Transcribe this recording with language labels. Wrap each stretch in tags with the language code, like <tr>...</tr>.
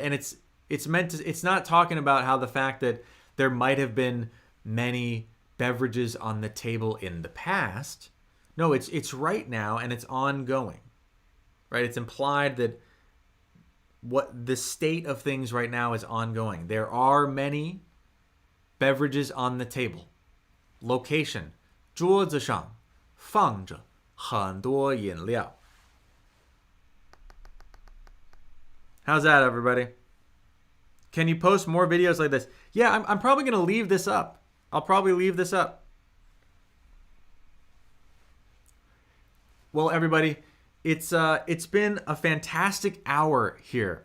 <en>And it's meant to, it's not talking about how the fact that there might have been many beverages on the table in the past. No, it's right now and it's ongoing, right? It's implied that what the state of things right now is ongoing. There are many beverages on the table.</en> <zh>Location, 桌子上放着很多饮料.</zh> <en>How's that, everybody? Can you post more videos like this? Yeah, I'm probably going to leave this up. I'll probably leave this up. Well, everybody, it's been a fantastic hour here.</en>